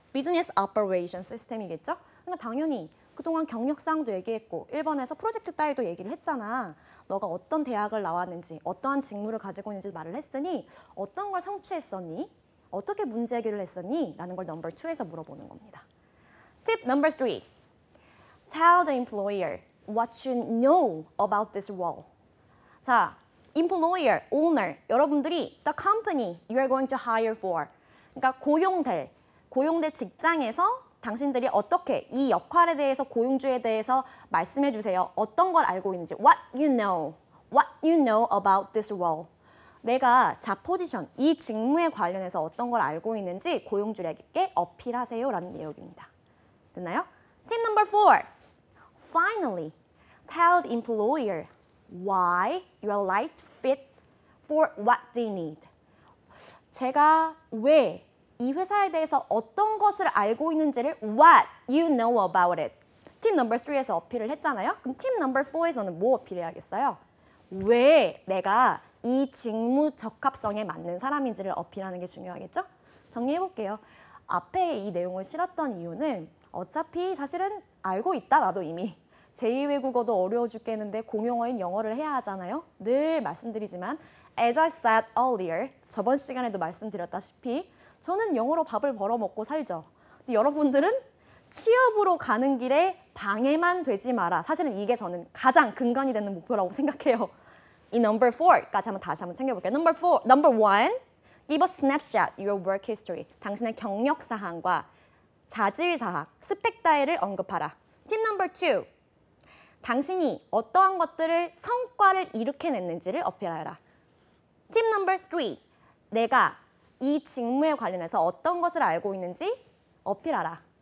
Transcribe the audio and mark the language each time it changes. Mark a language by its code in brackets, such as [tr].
[ko] 비즈니스 오퍼레이션 시스템이겠죠? 그러니까 당연히 그동안 경력사항도 얘기했고 1번에서 프로젝트 따위도 얘기를 했잖아. 너가 어떤 대학을 나왔는지 어떠한 직무를 가지고 있는지 말을 했으니 어떤 걸 성취했었니? 어떻게 문제 해결을 했었니? 라는 걸 넘버 2에서 물어보는 겁니다. 팁 넘버 3. [en] Tell the employer what you know about this role. [ko] 자, employer, owner, 여러분들이 [en] the company you are going to hire for. [ko] 그러니까 고용될 직장에서 당신들이 어떻게 이 역할에 대해서 고용주에 대해서 말씀해 주세요. 어떤 걸 알고 있는지. [en] What you know about this role. [ko] 내가 자 포지션, 이 직무에 관련해서 어떤 걸 알고 있는지 고용주에게 어필하세요 라는 내용입니다. 됐나요? 팁 넘버 4. [en] Finally, tell the employer why you are right fit for what they need. [ko] 제가 왜 이 회사에 대해서 어떤 것을 알고 있는지를 [en] what you know about it. [ko] 팁 넘버 3에서 어필을 했잖아요. 그럼 팁 넘버 4에서는 뭐 어필해야겠어요? 왜 내가 이 직무 적합성에 맞는 사람인지를 어필하는 게 중요하겠죠? 정리해볼게요. 앞에 이 내용을 실었던 이유는 어차피 사실은 알고 있다, 나도 이미. 제2외국어도 어려워 죽겠는데 공용어인 영어를 해야 하잖아요. 늘 말씀드리지만 [en] as I said earlier, [ko] 저번 시간에도 말씀드렸다시피 저는 영어로 밥을 벌어먹고 살죠. 근데 여러분들은 취업으로 가는 길에 방해만 되지 마라. 사실은 이게 저는 가장 근간이 되는 목표라고 생각해요. 이 number 4까지 다시 한번 챙겨볼게요. [en] Number 1, give a snapshot your work history. [ko] 당신의 경력 사항과 자질 사항, 스펙 따위를 언급하라. 팁 넘버 2, 당신이 어떠한 것들을 성과를 일으켜냈는지를 어필하여라. 팁 넘버 3, 내가 이 직무에 관련해서 어떤 것을 알고 있는지 어필하라.